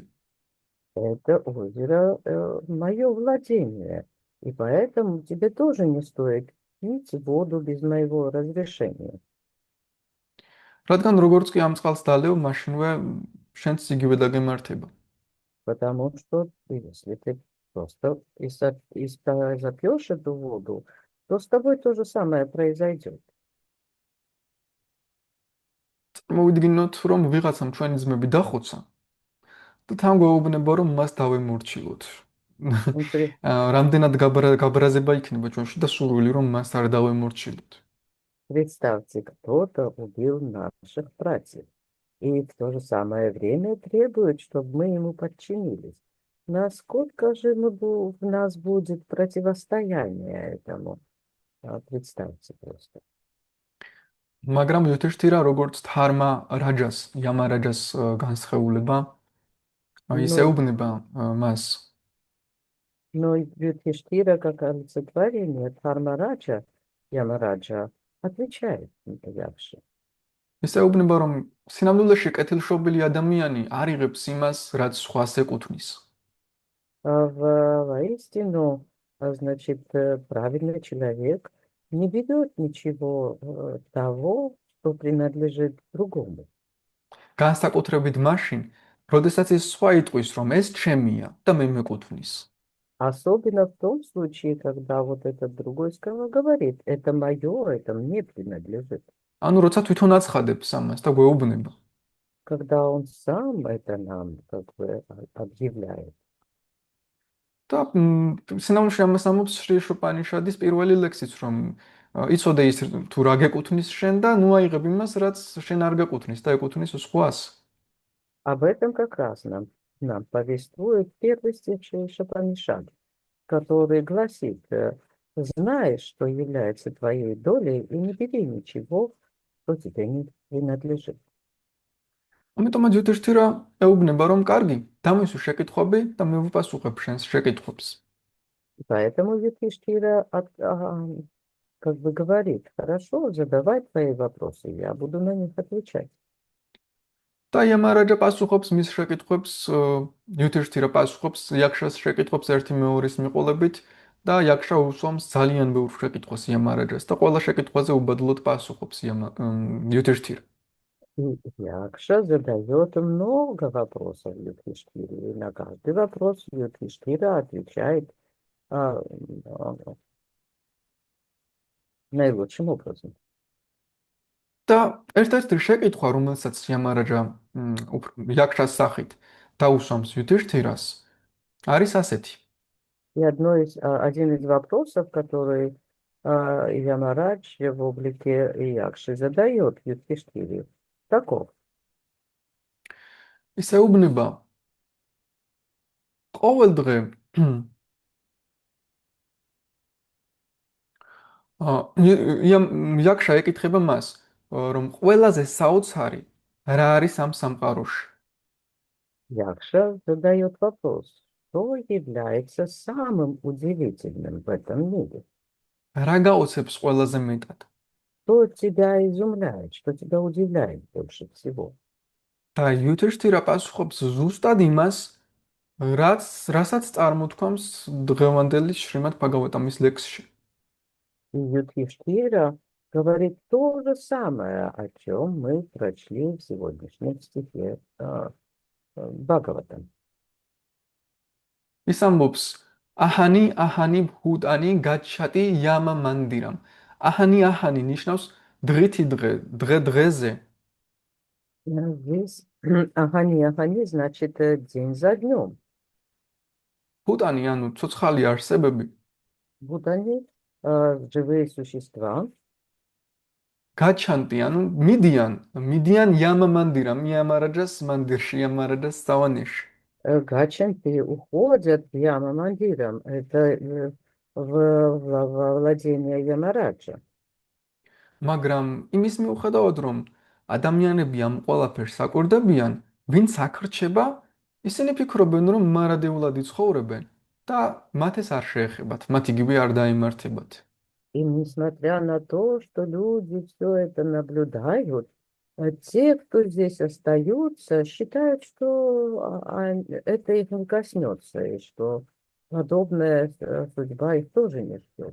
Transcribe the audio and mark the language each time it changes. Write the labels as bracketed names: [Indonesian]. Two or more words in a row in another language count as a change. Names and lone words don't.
[Russian] Это озеро мое владение, и поэтому тебе тоже не стоит пить воду без моего разрешения. [Georgian] რადგან როგორც კი ამ წყალს დალევ, მაშინვე შენც იგივე დაგემართება. [Russian] Потому что если ты просто запьешь эту воду, то с тобой то же самое произойдет. [Georgian] მოვიდგინოთ, რომ ვიღაცამ ჩვენი ძმები დახოცა და თან გვეუბნება, რომ მას დავემორჩილოთ. რამდენად გაბრაზება იქნება ჩვენში და სურვილი, რომ მას არ დავემორჩილოთ. [Russian] Представьте, кто-то убил наших братьев. и в то же самое время требует, чтобы мы ему подчинились. Насколько же в нас будет противостояние этому? Представьте просто. [Georgian] მაგრამ Yudhishthira როგორც Dharma რაჯას, Yamarajas განსხეულება, [Russian] Но, [Georgian] ისეუბნება მას. [Russian] но Юдхиштира, как олицетворение Дхармараджа, Ямараджа, отвечает Якше. [Georgian] ისეუბნება, რომ სინამდვილეში კეთილშობილი ადამიანი არ იღებს იმას, რაც სხვას ეკუთვნის. [Russian] Воистину, значит, правильный человек не ведет ничего того, что принадлежит другому. [Georgian] განსაკუთრებით მაშინ, როდესაც ის სხვა იტყვის, რომ ეს ჩემია და მე მეკუთვნის. [Russian] Особенно в том случае, когда вот этот другой говорит, это мое, это мне принадлежит. [Georgian] ანუ როცა თვითონ აცხადებს ამას და გვეუბნება. [Russian] Когда он сам это нам как бы объявляет. [Georgian] და სინამდვილეში ამას ამობს შრი შოპანიშადის პირველი ლექსიც, რომ იცოდე ის თუ რა გეკუთვნის შენ და ნუ აიღებ იმას, რაც შენ არ გეკუთვნის და ეკუთვნის სხვას. [Russian] Об этом как раз нам повествует первый стих Шапанишад, который гласит, знаешь, что является твоей долей, и не бери ничего, что тебе не принадлежит. [Georgian] ამიტომაც Yudhishthira ეუბნება, რომ კარგი, დამისვი შეკითხვები და მე ვუპასუხებ შენს შეკითხვებს. [Russian] Поэтому Юдхиштира как бы говорит, хорошо, задавай твои вопросы, я буду на них отвечать. [Georgian] და Yamaraja პასუხობს მის შეკითხვებს, Yudhishthira პასუხობს Yakshas შეკითხვებს ერთი მეორის მიყოლებით და Yaksha უსვამს ძალიან ბევრ შეკითხვას Yamarajas და ყველა შეკითხვაზე უბადლოდ პასუხობს Yudhishthira. [Russian] И Якша задает много вопросов Юдхиштире, и на каждый вопрос Юдхиштира отвечает наилучшим образом. [Georgian] და ერთ-ერთი შეკითხვა, რომელსაც Yamaraja Yakshas სახით დაუსვამს Yudhishthirას, არის ასეთი. [Russian] И один из вопросов, который Ямарадж в облике Якши задает Юдхиштире, таков. [Georgian] ისეუბნება ყოველ დღე Yakshა ეკითხება მას, რომ ყველაზე საოცარი რა არის ამ სამყაროში. [Russian] Якша задает вопрос, что является самым удивительным в этом мире? [Georgian] რა გაოცებს ყველაზე მეტად? [Russian] Что тебя изумляет, что тебя удивляет больше всего? [Georgian] და Yudhishthira პასუხობს ზუსტად იმას, რასაც წარმოთქვამს დღევანდელი შრიმად Bhagavatam-ის лексში. [Russian] И Юдхиштира говорит то же самое, о чем мы прочли в сегодняшнем стихе Бхагаватам. [Georgian] ის ამბობს, [Sanskrit] अहनि अहनि भूतानि गच्छन्ति यम मन्दिरम्. [Georgian] აჰანი ნიშნავს დღითი დღე, დღე დღეზე. [Russian] Здесь Ахани значит день за днем. [Georgian] ბჰუტანი ანუ ცოცხალი არსებები [Russian] Будани живые существа. [Georgian] გაჩანტი ანუ მიდიან [Sanskrit] यम मन्दिरम्, [Georgian] იამარაჯას მანდირში, იამარაჯას სავანეში. [Russian] Гачанты уходят в Яма Мандирам. Это во владение Ямараджа. [Georgian] მაგრამ იმის მიუხედავად, რომ ადამიანები ამ ყველაფერს აკურდებიან, ვინც აქრჩება, ისინი ფიქრობენ, რომ მარადეულად იცხოვრებენ და მათ ეს არ შეეხებათ, მათ იგივე არ დაემართებათ. [Russian] И несмотря на то, что люди все это наблюдают, те, кто здесь остаются, считают, что это их не коснется, и что подобная судьба их тоже не ждет.